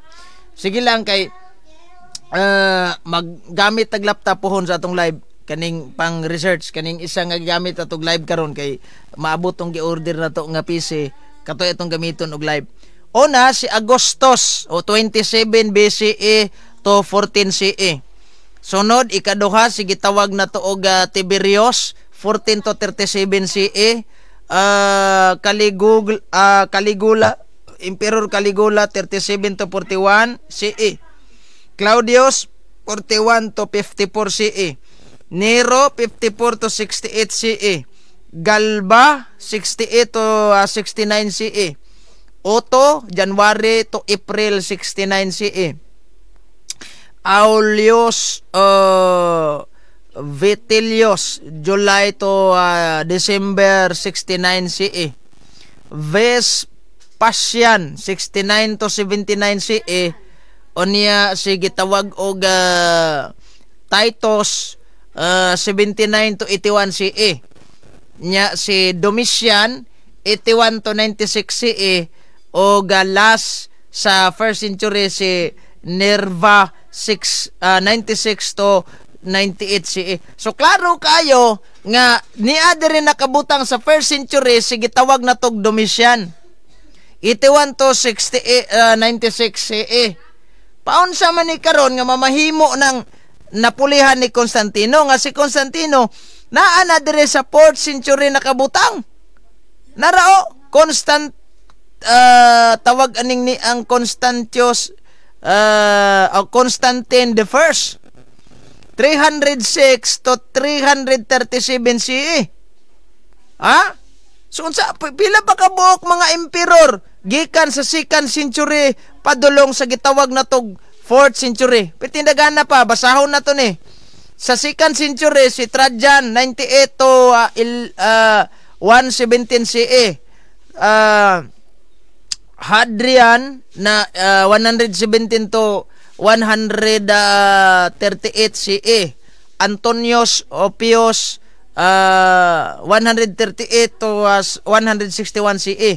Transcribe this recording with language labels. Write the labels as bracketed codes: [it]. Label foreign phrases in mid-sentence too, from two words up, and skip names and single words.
[ceb] Sige lang kay maggamit tag laptop pohon sa atong live kaning pang research kaning isa nga gamit atong live karon kay maabot tong gi-order na to nga PC katoy atong gamiton og live. Una si Agustus o 27 BCE to 14 CE. Sunod ikaduha si gitawag na to og Tiberius 14 to 37 CE. Caligula Emperor Caligula 37 to 41 CE. Claudius 41 to 54 CE. Nero 54 to 68 CE. Galba 68 to 69 CE. Otto [en] January to April [ceb] 69 CE. Aulus Vitellius [en] July to December [ceb] 69 CE. Vespasian 69 to 79 CE. Onya si gitawag og Titus 79 to 81 CE. Nya si Domitian 81 to 96 CE o last sa [en] first century [ceb] si Nerva 96 to 98 CE. So klaro kayo nga niya diri nakabutang sa [en] first century [ceb] si gitawag na tog Domitian 81 to 96 CE. Paunsa man ni karon nga mamahimo ng napulihan ni Constantino nga si Constantino naa na dire sa [en] 4th century [ceb] nakabutang. Narao tawag aning ni ang Constantius Constantine the First 306 to 337 CE. So unsa pila pa ka buok mga emperor gikan sa [en] 2nd century [ceb] padulong sa gitawag na tog [en] 4th century. [ceb] Pitindagan na pa basahon na to ni. Sa [en] 2nd century [ceb] si Trajan 98 to 117 CE. Hadrian na 117 to 138 CE. Antonius Oppius 138 to 161 CE.